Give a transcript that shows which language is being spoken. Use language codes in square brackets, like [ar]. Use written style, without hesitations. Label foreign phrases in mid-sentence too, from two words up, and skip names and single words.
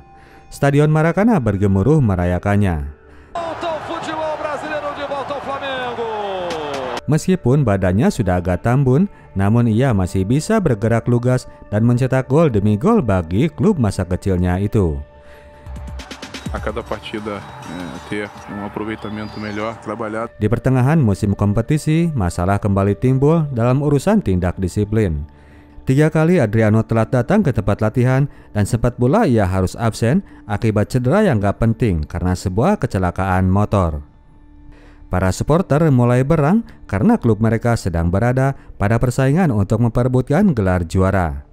[id] Stadion Maracana bergemuruh merayakannya. Meskipun badannya sudah agak tambun, namun ia masih bisa bergerak lugas dan mencetak gol demi gol bagi klub masa kecilnya itu. [pt] A cada partida ter aproveitamento melhor, trabalhar. [id] Di pertengahan musim kompetisi, masalah kembali timbul dalam urusan tindak disiplin. 3 kali Adriano telat datang ke tempat latihan dan sempat pula ia harus absen akibat cedera yang gak penting karena sebuah kecelakaan motor. Para supporter mulai berang karena klub mereka sedang berada pada persaingan untuk memperebutkan gelar juara.